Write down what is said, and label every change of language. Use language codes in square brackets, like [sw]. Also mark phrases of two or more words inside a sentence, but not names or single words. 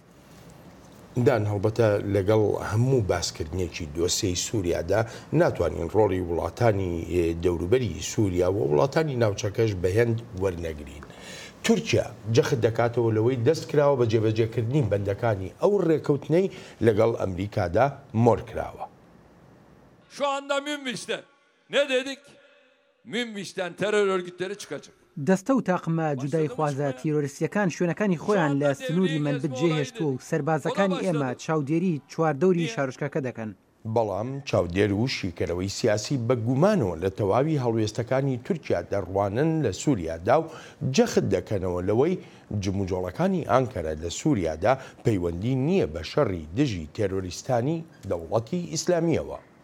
[ckb] دان هەڵبەتە لەگەڵ هەموو باسکردنیەکی دۆسەی سووریادا ناتوانین ڕۆڵی وڵاتانی دەوروبەری سووریا و وڵاتانی ناوچەکەش بەهێند وەرنەگرین تورکیا جەخت دەکاتەوە لەوەی دەست کراوە بە جێبەجێکردنی بەندەکانی ئەو ڕێکەوتنەی لەگەڵ ئەمریکادا مۆر کراوە [tr] Şu anda Münbiş'ten ne dedik? Münbiş'ten terör örgütleri çıkacak. [ckb] دەستە و تاقمە جودای خوازە تیرۆریستیەکان شوێنەکانی خۆیان لە سنووری منبت جێهێشتووە و سەربازەکانی ئێمە چاودێری چواردەوری شارۆچکەکە دەکەن بەڵام چاودێر و شیکەرەوەی سیاسی بە گومانەوە لە تەواوی هەڵوێستەکانی تورکیا دەڕوانن لە سووریادا و جەخت دەکەنەوە لەوەی جموجۆڵەکانی ئانکەرە لە سووریادا پەیوەندی نییە بە شەڕی دژی تێرۆریستانی دەوڵەتی ئیسلامیەوە.